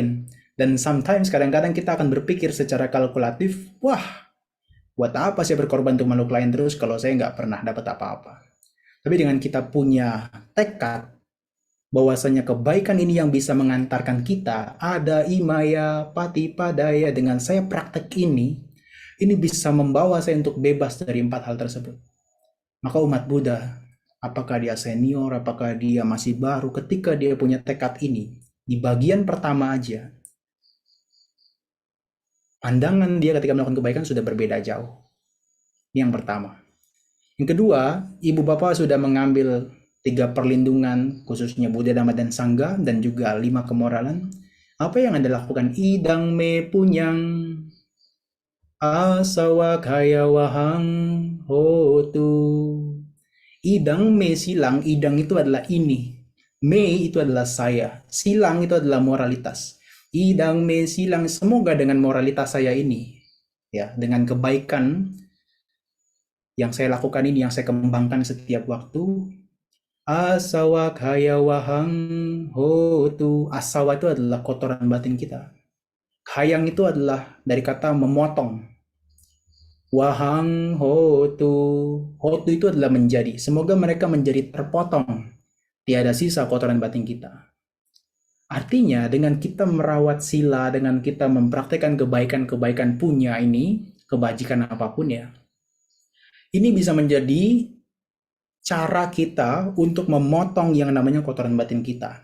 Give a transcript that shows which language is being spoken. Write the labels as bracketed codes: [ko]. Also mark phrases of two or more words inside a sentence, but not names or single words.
[id] Dan sometimes kadang-kadang kita akan berpikir secara kalkulatif, wah, buat apa saya berkorban untuk makhluk lain terus kalau saya nggak pernah dapat apa-apa. Tapi dengan kita punya tekad bahwasanya kebaikan ini yang bisa mengantarkan kita, ada [pi] imaya pati padaya, [id] dengan saya praktek ini bisa membawa saya untuk bebas dari 4 hal tersebut. Maka umat Buddha, apakah dia senior, apakah dia masih baru, ketika dia punya tekad ini, di bagian pertama aja, pandangan dia ketika melakukan kebaikan sudah berbeda jauh. Ini yang pertama. Yang kedua, ibu bapak sudah mengambil 3 perlindungan, khususnya Buddha, Dhamma, dan Sangha, dan juga 5 kemoralan. Apa yang Anda lakukan? [pi] Idang me punyang asawa kaya wahang hotu. Idang me silang, [id] idang itu adalah ini. Me itu adalah saya. Silang itu adalah moralitas. [pi] Idang me silang, [id] semoga dengan moralitas saya ini, ya, dengan kebaikan yang saya lakukan ini, yang saya kembangkan setiap waktu, [pi] asawa kaya wahang hotu. [id] Asawa itu adalah kotoran batin kita. Hayang itu adalah dari kata memotong. [pi] Wahang hotu. [id] Hotu itu adalah menjadi. Semoga mereka menjadi terpotong. Tiada sisa kotoran batin kita. Artinya dengan kita merawat sila, dengan kita mempraktekkan kebaikan-kebaikan punya ini, kebajikan apapun ya, ini bisa menjadi cara kita untuk memotong yang namanya kotoran batin kita.